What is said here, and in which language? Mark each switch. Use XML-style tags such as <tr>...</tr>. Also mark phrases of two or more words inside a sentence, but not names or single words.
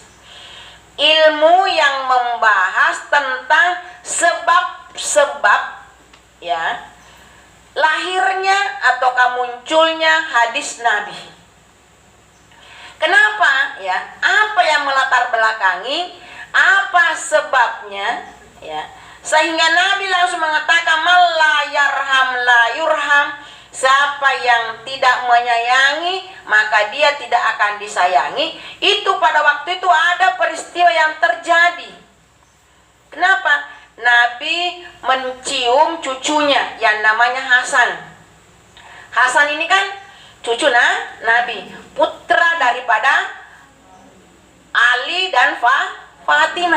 <id>Ilmu yang membahas tentang sebab-sebab ya lahirnya ataukah munculnya hadis Nabi. Kenapa ya? Apa yang melatar belakangi? Apa sebabnya ya? Sehingga Nabi langsung mengatakan</id> <ar>من لا يرحم لا يرحم.</ar> <id>Siapa yang tidak menyayangi, maka dia tidak akan disayangi. Itu pada waktu itu ada peristiwa yang terjadi. Kenapa? Nabi mencium cucunya yang namanya Hasan. Hasan ini kan cucu Nabi, putra daripada Ali dan Fatimah.</id>